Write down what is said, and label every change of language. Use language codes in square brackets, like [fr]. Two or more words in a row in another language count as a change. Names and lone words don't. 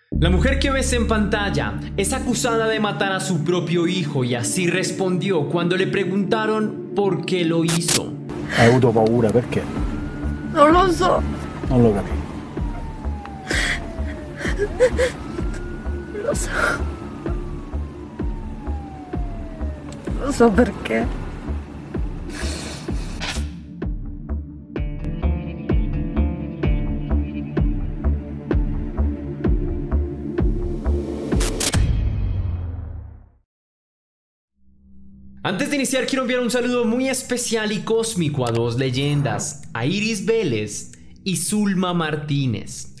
[es] La mujer que ves en pantalla es acusada de matar a su propio hijo y así respondió cuando le preguntaron por qué lo hizo. [it] Hai avuto paura perché? Non lo so. Non lo capisco. Lo so. Lo so perché. [es] Antes de iniciar quiero enviar un saludo muy especial y cósmico a dos leyendas, a Iris Vélez y Zulma Martínez.